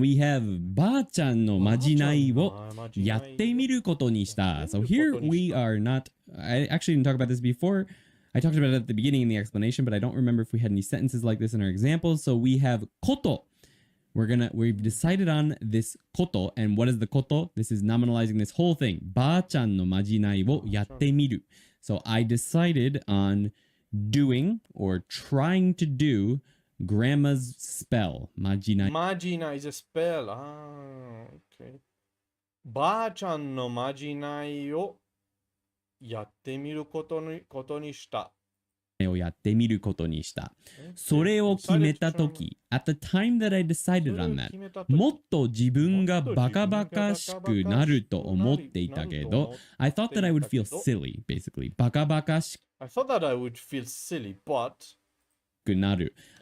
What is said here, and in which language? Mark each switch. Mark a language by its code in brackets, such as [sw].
[en] We have [ja] ばあちゃんのまじないをやってみることにした。 [en] So here we are not, I actually didn't talk about this before. I talked about it at the beginning in the explanation, but I don't remember if we had any sentences like this in our examples. So we have こと。 We've decided on this こと. And what is the こと? This is nominalizing this whole thing. [ja] ばあちゃんのまじないをやってみる. [en] So I decided on doing or trying to do grandma's spell. [ja] まじない。 [en] まじない is a spell. Okay. [ja] ばあちゃんのまじないをやってみることにした。をやってみることにした。それを決めたとき、 [en] at the time that I decided on that, [ja] もっと自分がバカバカしくなると思っていたけど、 [en] I thought that I would feel silly, basically. [ja] バカバカし [en] I thought that I would feel silly, but [ja] くなる。